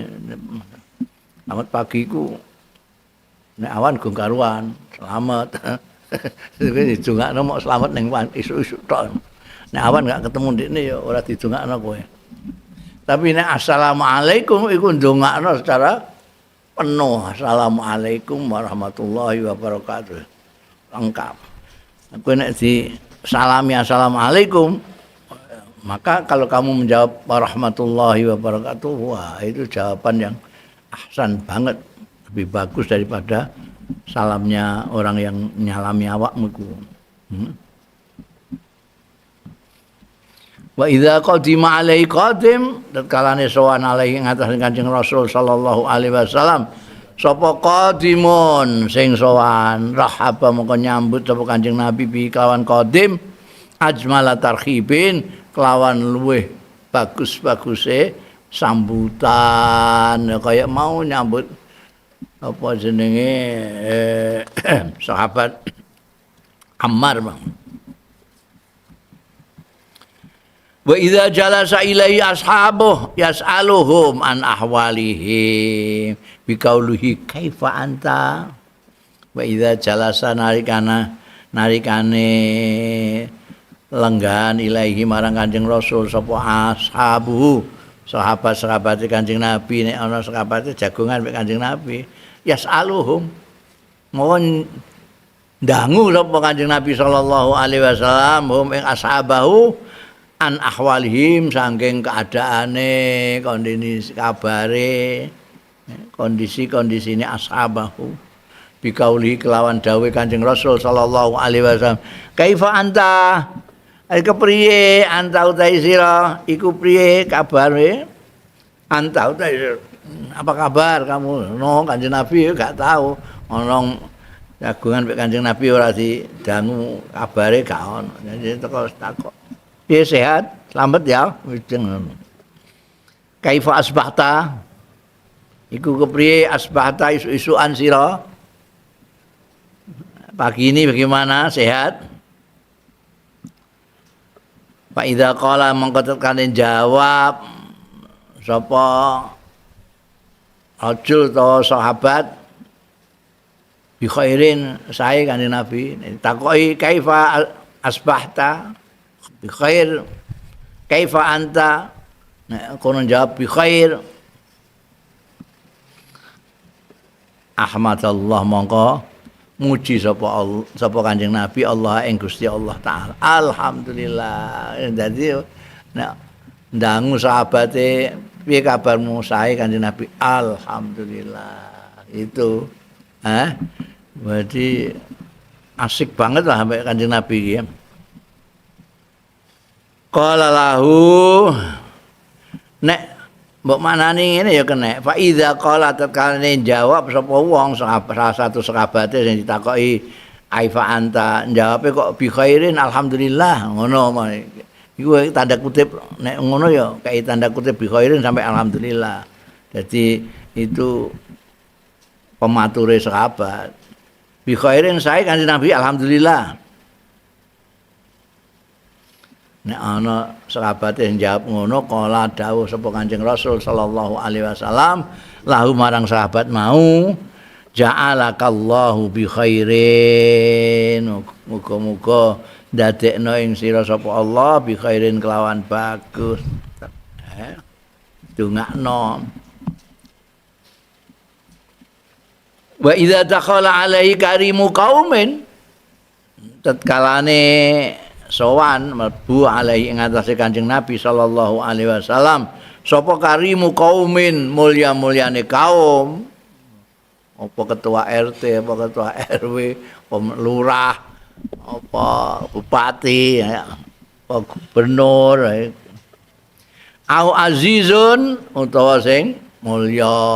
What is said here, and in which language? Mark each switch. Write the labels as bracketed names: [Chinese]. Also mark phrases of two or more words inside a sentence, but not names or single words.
[Indonesian] Selamat pagi [Javanese] ku nek awan go karuan, selamat. Iki didongakno mau selamat ning isuk-isuk tok. Nek awan gak ketemu ndekne ya ora didongakno kowe. Tapi nek assalamualaikum iku ndongakno [Indonesian] secara penuh. [Arabic] السلام عليكم ورحمة الله وبركاته. [Javanese] Lengkap. Aku nek di salami [Indonesian] assalamualaikum, maka kalau kamu menjawab [Arabic] ورحمة الله وبركاته, [Indonesian] wah itu jawaban yang ahsan banget, lebih bagus daripada salamnya orang yang nyalami awakmu. [Arabic] وإذا قدم عليه قادم [Javanese] tatkalane sowan [Arabic] alaihi [Javanese] ngatas Kanjeng Rasul [Arabic] صلى الله عليه وسلم [Javanese] sapa qadimun sing sowan rahaba mongko nyambut sapa Kanjeng Nabi bi kelawan [Arabic] قادم أجمل ترحيب [Javanese] kelawan luweh bagus-baguse sambutan kaya mau nyambut apa jenenge sahabat Ammar bang. [Arabic] وإذا جلس إليه أصحابه يسألهم عن أحوالهم بقوله كيف أنت وإذا جلس [Javanese] narikane lenggan [Arabic] ilaihi [Javanese] marang Kanjeng Rasul sapa [Arabic] ashabu sahabat-sahabat [Javanese] Kanjeng Nabi nek ana sahabate jagongan mek Kanjeng Nabi yas'aluhum mohon dangu sapa Kanjeng Nabi [Arabic] صلى الله عليه وسلم [Javanese] hum ing ashabahu [Arabic] عن أحوالهم [Javanese] saking keadaane kondisi kabare kondisi-kondisine [Arabic] أصحابه بقوله [Javanese] kelawan dawuh Kanjeng Rasul [Arabic] صلى الله عليه وسلم كيف أنت [Javanese] kepriye anta utai sira iku priye kabare anta utai [Indonesian] apa kabar kamu [Javanese] no Kanjeng Nabi gak tahu ana jagongan mek Kanjeng Nabi ora didangu kabare gak ono jadi teko takok piye sehat selamat ya [Arabic] كيف أصبحت [Javanese] iku kepriye asbahta isu-isuan sira [Indonesian] pagi ini bagaimana sehat [Javanese] Pak [Arabic] إذا قال [Javanese] mongko tekane jawab sapa rajul to sahabat [Arabic] بخير [Javanese] sae Kanjeng Nabi takoki [Arabic] كيف أصبحت بخير كيف أنت [Javanese] nek kono jawab [Arabic] بخير [Javanese] ahmadallah mongko muji sapa Kanjeng Nabi Allah ing Gusti Allah [Arabic] تعالى الحمد لله [Javanese] dadi nek ndangu sahabate piye kabarmu sae Kanjeng Nabi alhamdulillah [Indonesian] itu berarti asik banget lah sampai [Javanese] Kanjeng Nabi iki [Arabic] قال له [Javanese] nek mbok manani ngene ya kena [Arabic] فإذا قال [Javanese] tekane jawab sapa wong salah satu sahabate sing ditakoki [Arabic] كيف أنت [Javanese] jawabe kok [Arabic] بخير الحمد لله [Javanese] ngono iku tanda kutip nek ngono ya kayak tanda kutip [Arabic] بخير [Javanese] sampai alhamdulillah jadi itu pemature sahabat bi khairin sae Kanjeng Nabi alhamdulillah nek ana sahabat yang jawab ngono kala dawuh sapa Kanjeng Rasul [Arabic] صلى الله عليه وسلم له [Javanese] marang sahabat mau [Arabic] جعلك الله بخير [Javanese] muga-muga ndadekno ing sira sapa Allah [Arabic] بخير [Javanese] kelawan bagus dongakno [Arabic] وإذا دخل عليه كريم قوم [Javanese] tatkalane sowan mlebu alaihi ing atase Kanjeng Nabi [Arabic] صلى الله عليه وسلم [Javanese] sapa [Arabic] كريم قوم [Javanese] mulya-mulyane kaum apa ketua RT apa ketua RW lurah apa bupati apa gubernur [Arabic] أو عزيز [Javanese] utawa sing mulya